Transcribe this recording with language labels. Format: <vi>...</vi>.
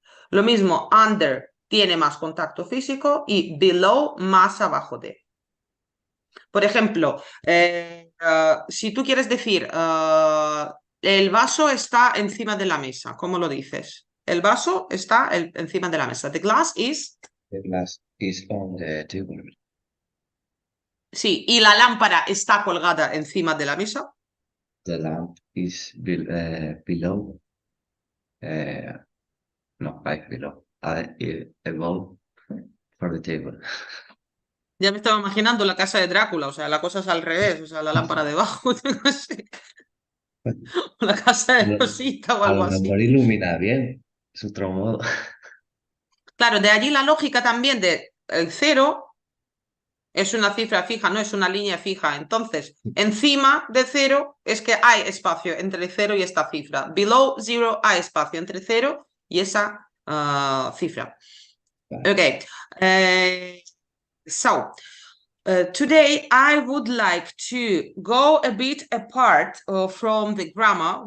<es>Lo mismo, under tiene más contacto físico y below más abajo de. Por ejemplo, si tú quieres decir el vaso está encima de la mesa, ¿cómo lo dices? El vaso está encima de la mesa.</es> <en>The glass is. The glass is on the table.</en> <es>Sí, y la lámpara está colgada encima de la mesa.</es> <en>The lamp is below. No, below. Above for the table.</en> <es>Ya me estaba imaginando la casa de Drácula, o sea, la cosa es al revés, o sea, la lámpara debajo, no sé, o la casa de Rosita o A algo lo así. mejor ilumina bien. Es otro modo. Claro, de allí la lógica también de el 0 es una cifra fija, no es una línea fija. Entonces, encima de 0 es que hay espacio entre 0 y esta cifra. Below 0 hay espacio entre 0 y esa cifra. Vale.</es> <en>Okay. So, today I would like to go a bit apart from the grammar.</en>